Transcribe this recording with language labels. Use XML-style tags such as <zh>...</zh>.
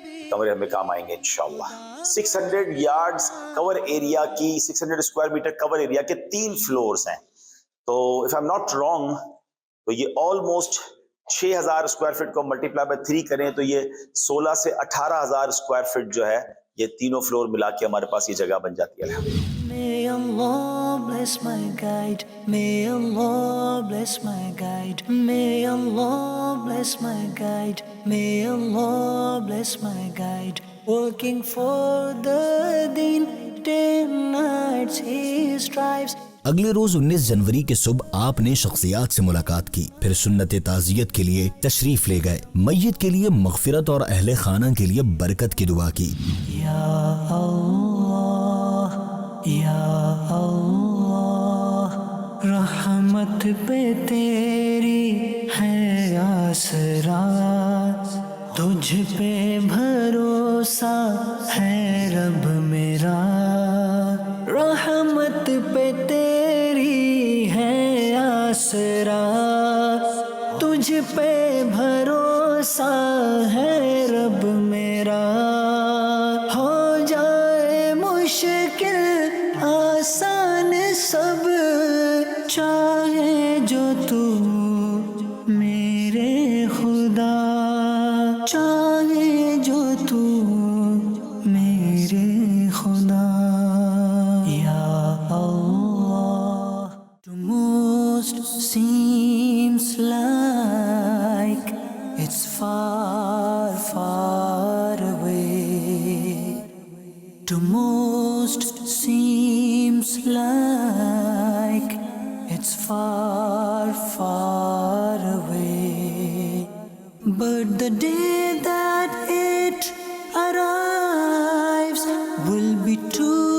<ur>کمرے ہمیں کام آئیں گے انشاءاللہ. 600 یارڈز کور ایریا کی 600 اسکوائر میٹر کور ایریا کے 3 فلورز ہیں. تو</ur> <en>if I'm not wrong</en> <ur>تو یہ آلموسٹ 6000 اسکوائر فٹ کو ملٹیپلائی بائی 3 کریں تو یہ 16 سے 18,000 اسکوائر فٹ جو ہے یہ تینوں فلور ملا کے ہمارے پاس یہ جگہ بن جاتی ہے.</ur> <en>May Allah bless my guide. May Allah bless my guide. May Allah bless my guide. May Allah bless my guide. Working for the deen, day and nights he strives.</en> <ur>اگلے روز 19 جنوری کے صبح آپ نے شخصیات سے ملاقات کی، پھر سنت تعزیت کے لیے تشریف لے گئے، میت کے لیے مغفرت اور اہل خانہ کے لیے برکت کی دعا کی. یا اللہ یا اللہ رحمت پہ تیری ہے آسرا، تجھ پہ بھروسہ ہے رب میرا، رحمت پہ تیری ہے آسرا، تجھ پہ بھروسہ ہے رب میرا، ہو جائے مشکل آسان سب، چاہے جو تو میرے خدا، چاہے جو تو میرے خدا.</ur> <en>یا اللہ to most seems like it's far far away, to most seems like it's far far away, but the day that it arrives will be too</en>